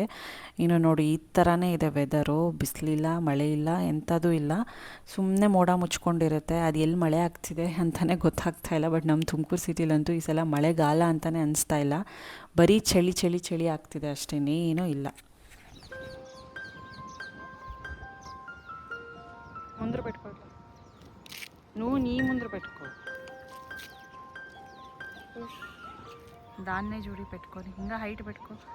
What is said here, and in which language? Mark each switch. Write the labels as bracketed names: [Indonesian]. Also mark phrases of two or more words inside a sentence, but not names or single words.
[Kannada] ಇನ್ನು ನೋಡಿ ಈ ಥರನೇ ಇದೆ ವೆದರು, ಬಿಸಿಲಿಲ್ಲ, ಮಳೆ ಇಲ್ಲ, ಎಂಥದೂ ಇಲ್ಲ, ಸುಮ್ಮನೆ ಮೋಡ ಮುಚ್ಕೊಂಡಿರುತ್ತೆ. ಅದು ಎಲ್ಲಿ ಮಳೆ ಆಗ್ತಿದೆ ಅಂತಲೇ ಗೊತ್ತಾಗ್ತಾ ಇಲ್ಲ. ಬಟ್ ನಮ್ಮ ತುಮಕೂರು ಸಿಟಿಲಂತೂ ಈ ಸಲ ಮಳೆಗಾಲ ಅಂತಲೇ ಅನಿಸ್ತಾ ಇಲ್ಲ, ಬರೀ ಚಳಿ ಚಳಿ ಚಳಿ ಆಗ್ತಿದೆ ಅಷ್ಟೇ, ಏನೂ ಇಲ್ಲ. [Telugu] ಮುಂದೆ పెట్టుకో, నీ ముందర పెట్టుకో, దాన్నే జూడి పెట్టుకొని ఇంకా హైట్ పెట్టుకో.